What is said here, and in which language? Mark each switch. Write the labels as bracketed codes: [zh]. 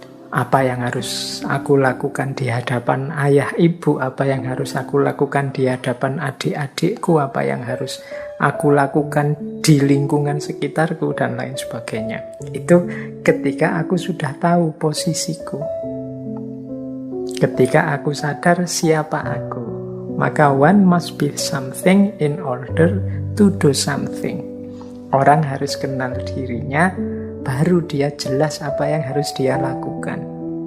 [id] Apa yang harus aku lakukan di hadapan ayah ibu, apa yang harus aku lakukan di hadapan adik-adikku, apa yang harus aku lakukan di lingkungan sekitarku, dan lain sebagainya. Itu ketika aku sudah tahu posisiku. Ketika aku sadar siapa aku. [en] Maka one must be something in order to do something. [id] Orang harus kenal dirinya, baru dia jelas apa yang harus dia lakukan.